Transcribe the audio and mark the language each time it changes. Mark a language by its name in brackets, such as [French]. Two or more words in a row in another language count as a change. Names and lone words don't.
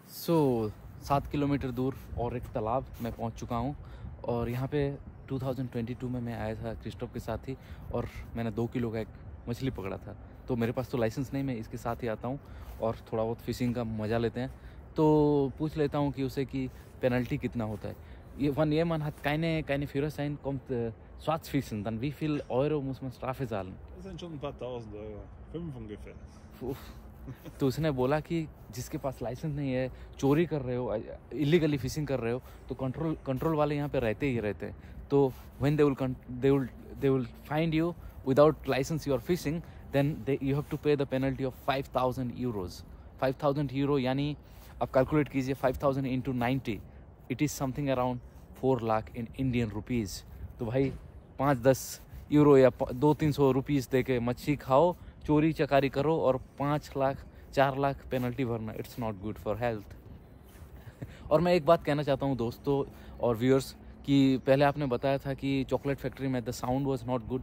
[Hindi] 7 किलोमीटर दूर और एक तालाब मैं पहुंच चुका हूं और यहाँ पे 2022 में मैं आया था क्रिस्टोफ के साथ ही और मैंने 2 किलो का एक मछली पकड़ा था। तो मेरे पास तो लाइसेंस नहीं, मैं इसके साथ ही आता हूँ और थोड़ा बहुत फिशिंग का मज़ा लेते हैं। तो पूछ लेता हूँ कि उसे कि पेनल्टी कितना होता है। [German] Man hat keine Führerschein, kommt Schwarzfischen, dann wie viel Euro muss man Strafe zahlen? Das sind schon ein paar tausend Euro, 5 ungefähr. [Hindi] तो उसने बोला कि जिसके पास लाइसेंस नहीं है, चोरी कर रहे हो, [English] illegally fishing [Hindi] कर रहे हो, तो कंट्रोल वाले यहाँ पे रहते ही रहते हैं। [English] तो when they will find you without license you are fishing, then you have to pay the penalty of 5,000 euros. 5,000 euro [Hindi] यानी आप कैलकुलेट कीजिए [English] 5,000 into 90, it is something around 4 लाख in Indian rupees. [Hindi] तो भाई 5-10 यूरो या 200-300 रुपीज़ दे के मच्छी खाओ, चोरी चकारी करो और 4 लाख पेनल्टी भरना, [English] it's not good for health. [Hindi] और मैं एक बात कहना चाहता हूँ दोस्तों और व्यूअर्स कि पहले आपने बताया था कि चॉकलेट फैक्ट्री में [English] the sound was not good.